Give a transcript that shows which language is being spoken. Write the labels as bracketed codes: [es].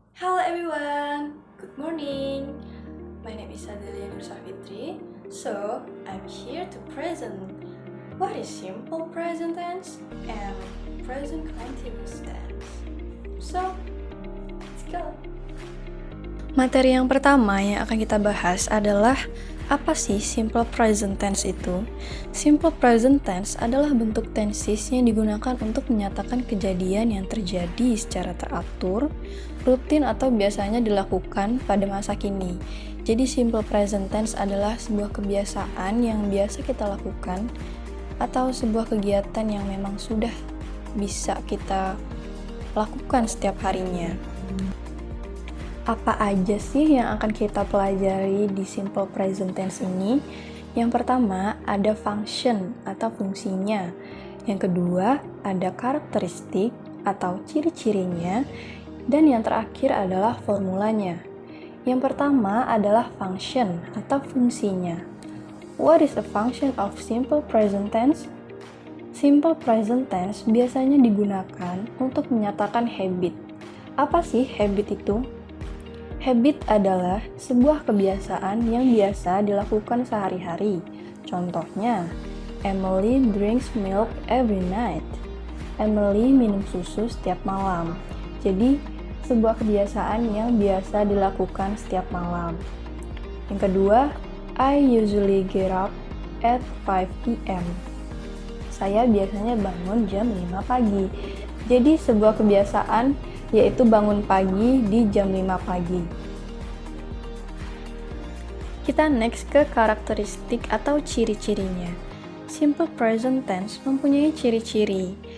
[en] Hello everyone, good morning. My name is Adelia Nur Safitri. So, I'm here to present what is simple present tense and present continuous tense. So, let's go. [id] Materi yang pertama yang akan kita bahas adalah apa sih simple present tense itu? Simple present tense adalah bentuk tenses yang digunakan untuk menyatakan kejadian yang terjadi secara teratur, rutin atau biasanya dilakukan pada masa kini. Jadi simple present tense adalah sebuah kebiasaan yang biasa kita lakukan atau sebuah kegiatan yang memang sudah bisa kita lakukan setiap harinya. Apa aja sih yang akan kita pelajari di simple present tense ini? Yang pertama, ada function atau fungsinya. Yang kedua, ada karakteristik atau ciri-cirinya. Dan yang terakhir adalah formulanya. Yang pertama adalah function atau fungsinya. [en] What is a function of simple present tense? [id] Simple present tense biasanya digunakan untuk menyatakan habit. Apa sih habit itu? Habit adalah sebuah kebiasaan yang biasa dilakukan sehari-hari. [en] Contohnya, Emily drinks milk every night. [id] Emily minum susu setiap malam. Jadi, sebuah kebiasaan yang biasa dilakukan setiap malam. [en] Yang kedua, I usually get up at 5 p.m. [id] Saya biasanya bangun jam 5 pagi. Jadi, sebuah kebiasaan yaitu bangun pagi di jam 5 pagi. Kita next ke karakteristik atau ciri-cirinya. Simple present tense mempunyai ciri-ciri.